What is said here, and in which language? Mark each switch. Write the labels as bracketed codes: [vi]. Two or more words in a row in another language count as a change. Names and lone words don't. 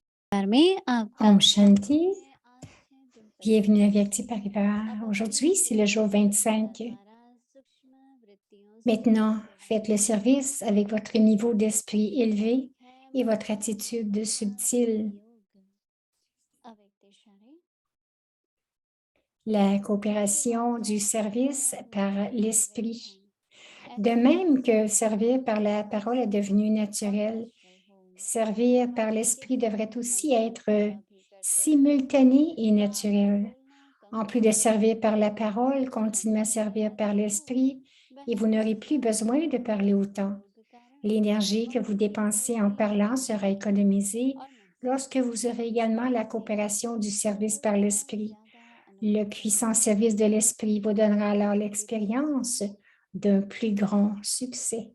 [hi] में Om आपका Shanti, है। आज है दिन [fr] bienvenue à [hi] 25। [fr] Vyakti Parivar. Aujourd'hui, c'est le jour 25. [hi] वृत्तियों से [fr] Maintenant, faites le [hi] व्यवहार [fr] service avec votre niveau d'esprit élevé [hi] है [fr] et votre [hi] ब्रह्म [fr] attitude [hi] ज्ञान [fr] subtile. [hi] योग अव्यक्त क्षणे [fr] La [hi] जैसे [fr] coopération du [hi] वाचा [fr] service [hi] व्यवहार [fr] par [hi] होता है [fr] l'esprit. [hi] वचन [fr] De [hi] ऐसे ही [fr] même que [hi] संपूर्ण [fr] servir par la parole est devenu naturel, [hi] अकर्षण हो। [fr] servir par [hi] आज के [fr] l'esprit [hi] दिन [fr] devrait [hi] हम [fr] aussi [hi] सब [fr] être [hi] बाबा की चर्चा सुनेंगे। [fr] simultané et [hi] ज्यादा [fr] naturel. [hi] बोलना [fr] En [hi] कम [fr] plus de [hi] बोलना, [fr] servir par la parole, [hi] धैर्य [fr] continuez à [hi] संयम [fr] servir par [hi] रखो। [fr] l'esprit et vous [hi] बहस [fr] n'aurez plus [hi] त्यागो [fr] besoin de parler autant. [hi] योग कारण [fr] L'énergie que vous [hi] वाणी [fr] dépensez en [hi] शुद्धि [fr] parlant sera économisée [hi] और मन [fr] lorsque [hi] संयम। [fr] vous aurez également la [hi] इससे [fr] coopération du service par [hi] सरलता [fr] l'esprit. [hi] ज्यादा [fr] Le [hi] अनुभव [fr] puissant [hi] होगी। [fr] service de l'esprit vous donnera alors [hi] कृपया [fr] l'expérience d'un plus grand succès.